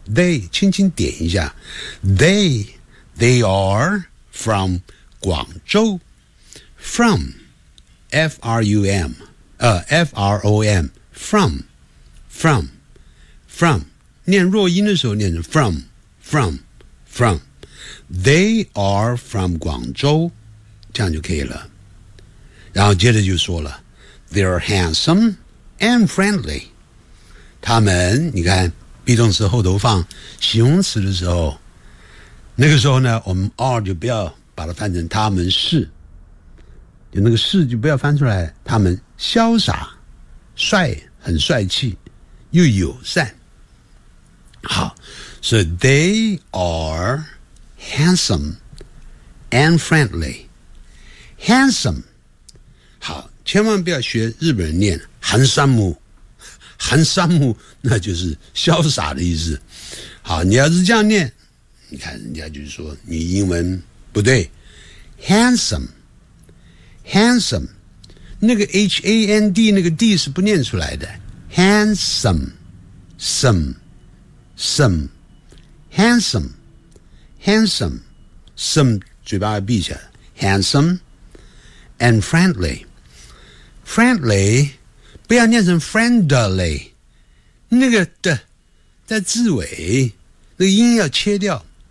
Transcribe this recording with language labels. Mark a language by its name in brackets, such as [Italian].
[English] They [Chinese] 轻轻点一下 [English] ，They are from 广州 ，from F R U M F R O M from [Chinese] 念弱音的时候念成 [English] from They are from 广州，这样就可以了。 [Chinese] 然后接着就说了 [English] They are handsome and friendly [Chinese] 他们你看 be 动词后头放形容词的时候那个时候呢我们 are 就不要把它翻成他们是就那个是就不要翻出来他们潇洒帅很帅气又友善好 [English] So they are handsome and friendly handsome。 [Chinese] 好，千万不要学日本人念韩三木，韩三木那就是潇洒的意思。好，你要是这样念，你看人家就是说你英文不对。 handsome， 那个 h a n d 那个 d 是不念出来的。 handsome， 嘴巴闭起来。 [English] handsome and friendly。 [Chinese] Friendly， 不要念成 friendly， 那个的在字尾那个音要切掉。